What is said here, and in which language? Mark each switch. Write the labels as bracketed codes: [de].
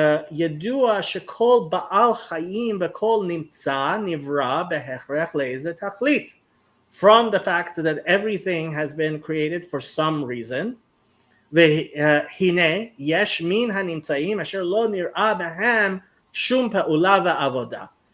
[he] ידוע שכל בעל חיים וכל נמצא נברא בהכרח לאיזה תכלית. [en] From the fact that everything has been created for some reason. [he] והנה יש מן הנמצאים אשר לא נראה בהם שום פעולה ועבודה.